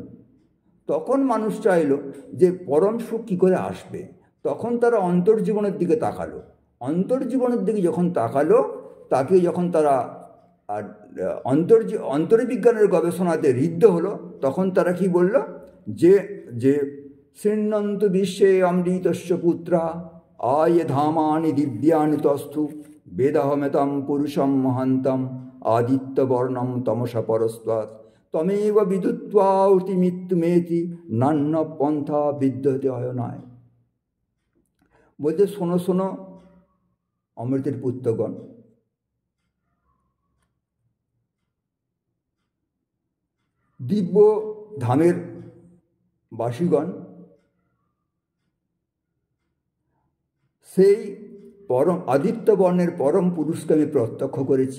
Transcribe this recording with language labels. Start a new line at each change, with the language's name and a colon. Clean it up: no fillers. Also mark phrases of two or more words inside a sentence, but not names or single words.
Bangla: তখন মানুষ চাইল যে পরম সুখ কী করে আসবে, তখন তারা অন্তর্জীবনের দিকে তাকালো। অন্তর্জীবনের দিকে যখন তাকালো, তাকে যখন তারা অন্তর্বিজ্ঞানের গবেষণাতে ঋদ্ধ হলো, তখন তারা কি বলল, যে
Sanskrit: শৃণ্বন্তু বিশ্বে অমৃতস্য পুত্রা আয়ে ধামানি দিব্যানি তস্থু বেদাহমেতম পুরুষম মহান্তম আদিত্যবর্ণম তমসা পরস্তাৎ তমেব বিদুত্বাউতি মৃত্যুমেতি নান্য পন্থা বিদ্যতে অয়নায়।
Bangla: বলতে শোনো শোনো অমৃতের পুত্রগণ, দিব্য ধামের বাসীগণ, সেই পরম আদিত্যবর্ণের পরম পুরুষকে আমি প্রত্যক্ষ করেছি।